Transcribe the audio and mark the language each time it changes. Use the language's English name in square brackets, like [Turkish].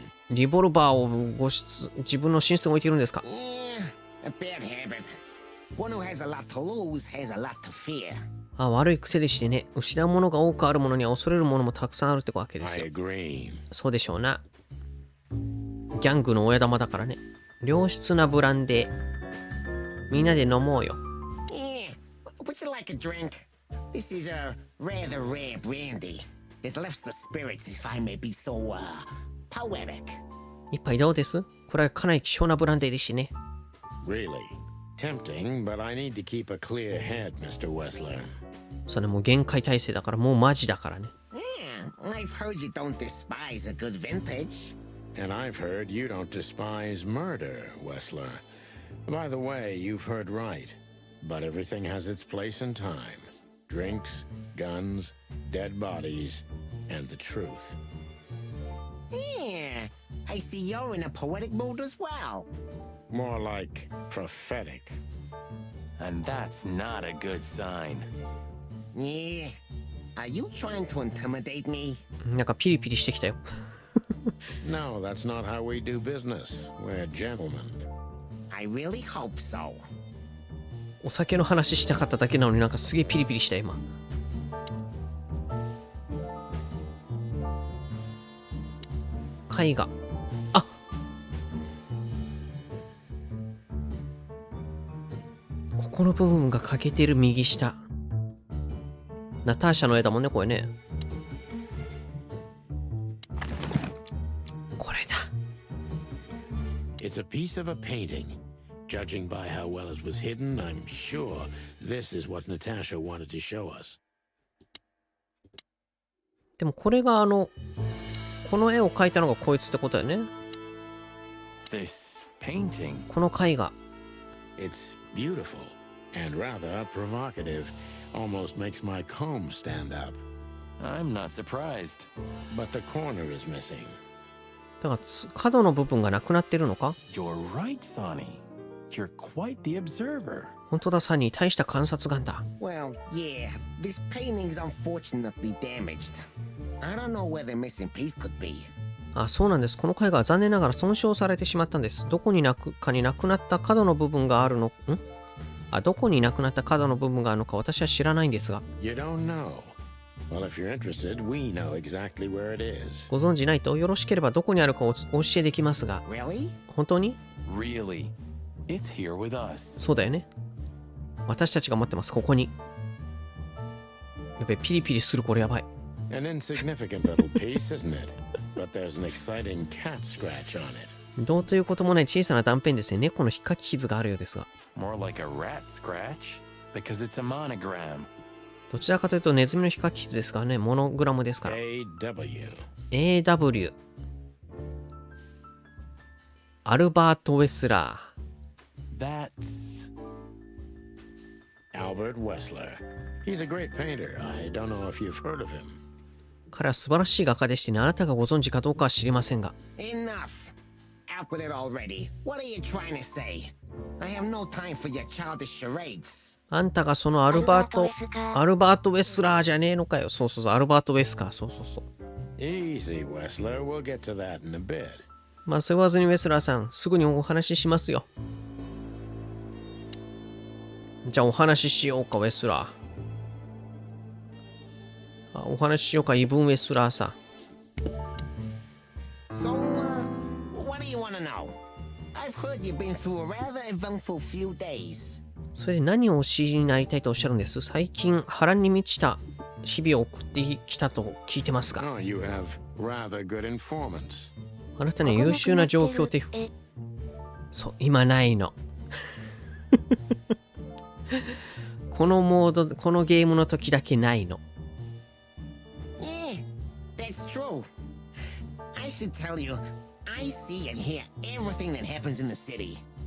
[Japanese] リボルバーを自分の寝室に置いてるんですか？ [English] A bad habit. One who has a lot to lose has a lot to fear. [Japanese] あ、悪い癖でしてね。失うものが多くあるものには恐れるものもたくさんあるってわけですよ。そうでしょうな。ギャングの親玉だからね。良質なブランデー。みんなで飲もうよ。 [English] Yeah. Would you like a drink? This is a rather rare brandy. It lifts the spirits, if I may be so, poetic. [Japanese] 一杯どうです？これはかなり希少なブランデーですしね。 [English] Really? Tempting, but I need to keep a clear head, Mr. Wessler. [Japanese] それもう限界体制だからもうマジだからね。 [English] Yeah, I've heard you don't despise a good vintage. And I've heard you don't despise murder, Wessler. By the way, you've heard right. But everything has its place and time. Drinks, guns, dead bodies, and the truth. Yeah, I see you're in a poetic mood as well. More like prophetic. And that's not a good sign. Yeah. Are you trying to intimidate me? [Japanese] なんかピリピリしてきたよ。 [English] No, that's not how we do business. We're gentlemen. I really hope so. [Japanese] お酒の話したかっただけなのになんかすげえピリピリした今。絵画。あ、ここの部分が欠けてる右下。ナターシャの絵だもんね、これね。これだ。 [English] It's a piece of a painting. Judging by how well it was hidden, I'm sure this is what Natasha wanted to show us. [Japanese] でもこれがこの絵を描いたのがこいつってことだよね。 [English] This painting. [Japanese] この絵画。 [English] It's beautiful and rather provocative. Almost makes my comb stand up. I'm not surprised. But the corner is missing. [Japanese] だから角の部分がなくなってるのか？ [English] You're right, Sonny. You're quite the observer. [Japanese] 本当だ、サニー、大した観察眼だ。 [English] Well, yeah, this painting's unfortunately damaged. I don't know where the missing piece could be. [Japanese] あ、そうなんです。この絵画は残念ながら損傷されてしまったんです。どこになくなった角の部分があるの？どこになくなった角の部分があるのか私は知らないんですが。 [English] You don't know. Well, if you're interested, we know exactly where it is. [Japanese] ご存じないとよろしければどこにあるかお教えできますが。 [English] Really? [Japanese] 本当に？ [English] Really? It's here with us. [Japanese] そうだよね。私たちが持ってます、ここに。やべ、ピリピリする、これやばい。 [English] An insignificant little piece, isn't it? But there's an exciting cat scratch on it. [Japanese] どうということもない小さな断片ですね。猫の引っかき傷があるようですが。 [English] More like a rat scratch, because it's a monogram. [Japanese] どちらかというとネズミの引っかき傷ですからね。モノグラムですから。AW。アルバート・ウェスラ [English] ー。 That's Albert Wessler. He's a great painter. I don't know if you've heard of him. [Japanese] 彼は素晴らしい画家でしてね、あなたがご存知かどうかは知りませんが。 [English] Enough. Out with it already. What are you trying to say? I have no time for your childish charades. [Japanese] あんたがそのアルバート・ウェスラーじゃねえのかよ。そうそうそう、アルバート・ウェスカー。そうそうそう。 [English] Easy, Wessler. We'll get to that in a bit. [Japanese] まあ、背負わずにウェスラーさん、すぐにお話ししますよ。じゃあお話ししようか、ウェスラー。お話ししようか、イブン・ウェスラーさん。 [English] So, what do you want to know? I've heard you've been through a rather eventful few days. [Japanese] それで何をお知りになりたいとおっしゃるんです？最近、波乱に満ちた日々を送ってきたと聞いてますが。 [English] Oh, you have rather good informants. [Japanese] あなたに優秀な状況ってそう、今ないの。このモード、このゲームの時だけないの。 [English] Yeah, that's true. I should tell you, I see and hear everything that happens in the city.